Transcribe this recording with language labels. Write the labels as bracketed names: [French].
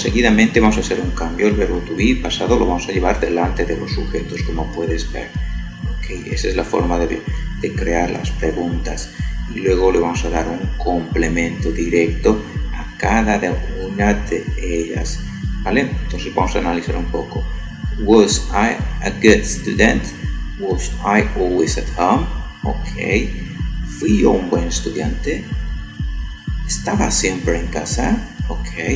[Spanish] Seguidamente vamos a hacer un cambio. El verbo to be pasado lo vamos a llevar delante de los sujetos, como puedes ver, ¿ok? Esa es la forma de crear las preguntas. Y luego le vamos a dar un complemento directo a cada una de ellas, ¿vale? Entonces vamos a analizar un poco. [English] Was I a good student? Was I always at home? Ok. [Spanish] ¿Fui yo un buen estudiante? ¿Estaba siempre en casa? Ok.